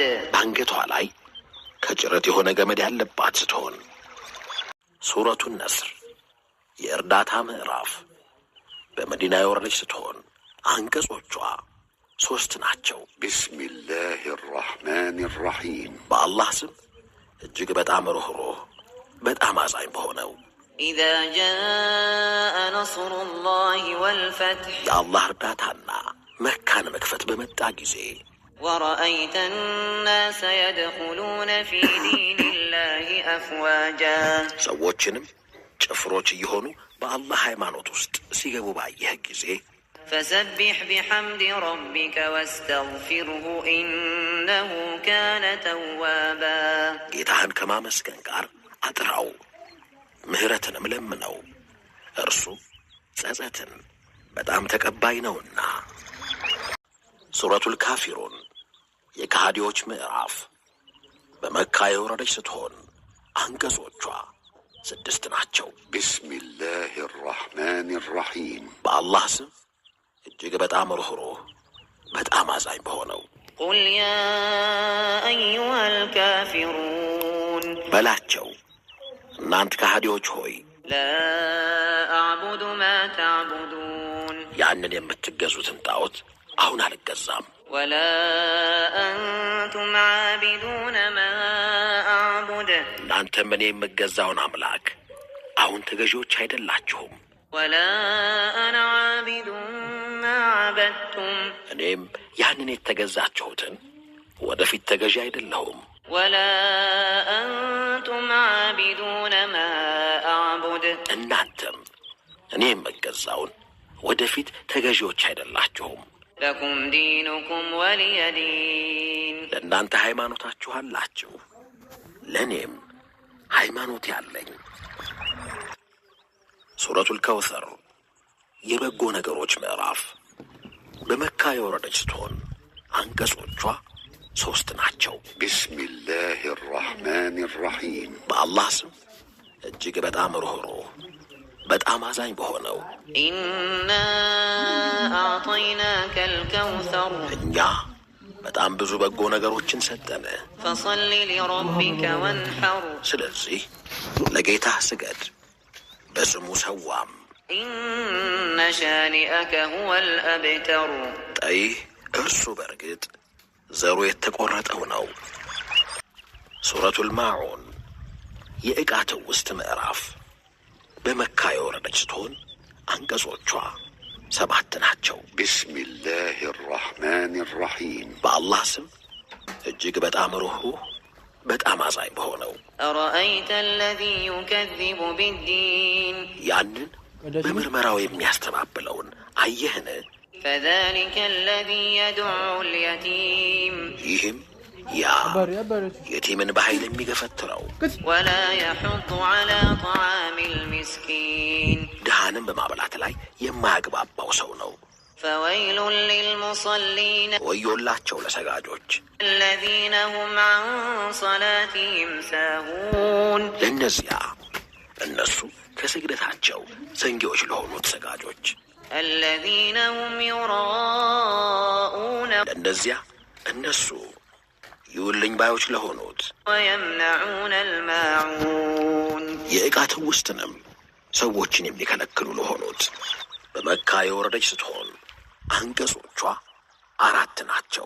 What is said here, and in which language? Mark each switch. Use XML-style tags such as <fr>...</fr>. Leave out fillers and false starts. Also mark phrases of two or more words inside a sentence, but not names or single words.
<am>በአንገቷ ላይ ከጭረት የሆነ ገመድ ያለባት ስትሆን ሱረቱ ነስር የእርዳታ ምዕራፍ በመዲና የወረደች ስትሆን አንቀጾቿ 3 ናቸው።</am> <ar>بسم الله الرحمن الرحيم</ar> <am>በአላህ ስም እጅግ በጣም ሩህሩህ በጣም አዛኝ በሆነው</am> <ar>إذا جاء نصر الله والفتح</ar> <am>የአላህ እርዳታና መካን መክፈት መከፈት በመጣ ጊዜ</am> <ar>ورأيت الناس يدخلون في دين الله أفواجا</ar> <am>ሰዎችንም ጭፍሮች እየሆኑ በአላህ ሃይማኖት ውስጥ ሲገቡ ባየህ ጊዜ</am> <ar>فسبح بحمد ربك واستغفره إنه كان توابا</ar> <am>ጌታህን ከማመስገን ጋር አጥራው ምህረትንም ለምነው እርሱ ጸጸትን በጣም ተቀባይ ነውና። ሱረቱል ካፊሩን የከሃዲዎች ምዕራፍ በመካ የወረደች ስትሆን አንቀጾቿ 6 ናቸው።</am> <ar>ቢስሚላህ الرحمن الرحيم</ar> <am>በአላህ ስም እጅግ በጣም ርኅሩህ በጣም አዛኝ በሆነው</am> <ar>قل يا أيها الكافرون</ar> <am>በላቸው እናንት ከሃዲዎች ሆይ</am> <ar>لا أعبد ما تعبدون</ar> <am>ያንን የምትገዙትን ጣዖት አሁን አልገዛም</am> <ar>ولا أنتم عابدون ما أعبد</ar> <am>እናንተም እኔ የምገዛውን አምላክ አሁን ተገዢዎች አይደላችሁም</am> <ar>ولا أنا عابد ما عبدتم</ar> <am>እኔም ያንን የተገዛችሁትን ወደፊት ተገዢ አይደለሁም</am> <ar>ولا أنتم عابدون ما أعبد</ar> <am>እናንተም እኔ የምገዛውን ወደፊት ተገዢዎች አይደላችሁም</am> <ar>لكم دينكم ولي دين</ar> <am>ለእናንተ ሃይማኖታችሁ አላችሁ ለእኔም ሃይማኖት ያለኝ። ሱረቱል ከውሰር የበጎ ነገሮች ምዕራፍ በመካ የወረደች ስትሆን አንቀጾቿ 3 ናቸው።</am> <ar>ቢስሚላህ الرحمن الرحيم</ar> <am>በአላህ ስም እጅግ በጣም ርኅሩህ በጣም አዛኝ በሆነው</am> <ar>إنا أعطيناك الكوثر</ar> <am>እኛ በጣም ብዙ በጎ ነገሮችን ሰጠን</am> <ar>فصل لربك وانحر</ar> <am>ስለዚህ ለጌታህ ስገድ በስሙ ሰዋም</am> <ar>إن شانئك هو الأبتر</ar> <am>ጠይህ እርሱ በርግጥ ዘሩ የተቆረጠው ነው። ሱረቱል ማዑን የዕቃ ትውስት ምዕራፍ በመካ የወረደች ስትሆን አንቀጾቿ 7 ናቸው።</am> <ar>ቢስሚላህ الرحمن الرحيم</ar> <am>በአላህ ስም እጅግ በጣም ርኅሩህ በጣም አዛኝ በሆነው</am> <ar>أرأيت الذي يكذب بالدين</ar> <am>ያንን በምርመራው የሚያስተባብለውን አየህን?</am> <ar>فذلك الذي يدعو اليتيم</ar> <am>ይህም ያ የቲምን በኃይል የሚገፈትረው</am> <ar>ولا يحض على طعام المسكين</ar> <am>ድሃንም በማብላት ላይ የማያግባባው ሰው ነው።</am> <ar>فويل للمصلين</ar> <am>ወዮላቸው ለሰጋጆች</am> <ar>الذين هم عن صلاتهم ساهون</ar> <am>ለእነዚያ እነሱ ከስግደታቸው ዘንጊዎች ለሆኑት ሰጋጆች</am> <ar>الذين هم يراءون</ar> <am>ለእነዚያ እነሱ ይውልኝ ባዮች ለሆኑት</am> <ar>ويمنعون الماعون</ar> <am>የዕቃ ትውስትንም ሰዎችን የሚከለክሉ ለሆኑት በመካ የወረደች ስትሆን አንቀጾቿ 4 ናቸው።</am>